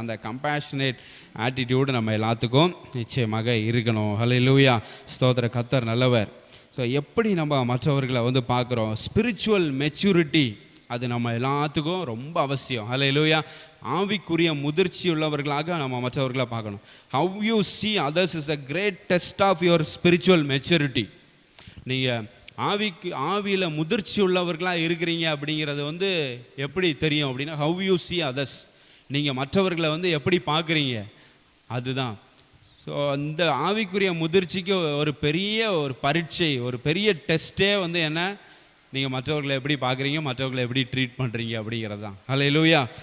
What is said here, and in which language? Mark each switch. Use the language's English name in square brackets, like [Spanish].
[Tamil] அந்த compassionate attitude நம்ம எல்லாத்துக்கும் நிச்சயமாக இருக்கணும். ஹல்லேலூயா. ஸ்தோத்திர. கர்த்தர் நல்லவர். ஸோ எப்படி நம்ம மற்றவர்களை வந்து பார்க்குறோம், ஸ்பிரிச்சுவல் மெச்சூரிட்டி அது நம்ம எல்லாத்துக்கும் ரொம்ப அவசியம். ஹல்லேலூயா. ஆவிக்குரிய முதிர்ச்சி உள்ளவர்களாக நம்ம மற்றவர்களை பார்க்கணும். [English] How you see others is a great test of your spiritual maturity. [Tamil] நீங்கள் ஆவியில் முதிர்ச்சி உள்ளவர்களாக இருக்கிறீங்க அப்படிங்கிறது வந்து எப்படி தெரியும் அப்படின்னா, ஹவ் யூ see others, நீங்கள் மற்றவர்களை வந்து எப்படி பார்க்குறீங்க அதுதான். ஸோ அந்த ஆவிக்குரிய முதிர்ச்சிக்கு ஒரு பெரிய ஒரு பரீட்சை, ஒரு பெரிய டெஸ்ட்டே வந்து என்ன, நீங்கள் மற்றவர்களை எப்படி பார்க்குறீங்க, மற்றவர்களை எப்படி ட்ரீட் பண்ணுறீங்க அப்படிங்கிறது தான். ஹல்லேலூயா.